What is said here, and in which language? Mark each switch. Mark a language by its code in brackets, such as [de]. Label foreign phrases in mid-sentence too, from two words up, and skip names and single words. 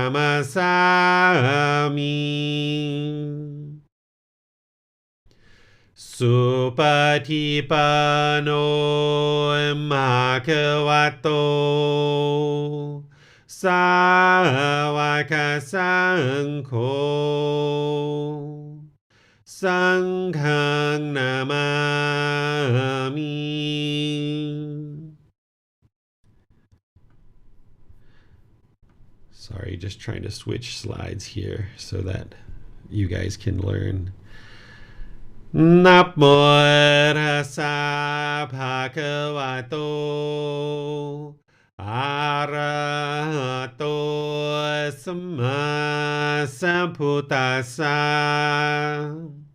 [pi] Namasami Supatipano Bhagavato Sāvaka Saṅkho Sanghang Namami. [en] Sorry, just trying to switch slides here so that you guys can learn. [pi] Namo Tassa Bhagavato Arahato Samma Sambuddhassa.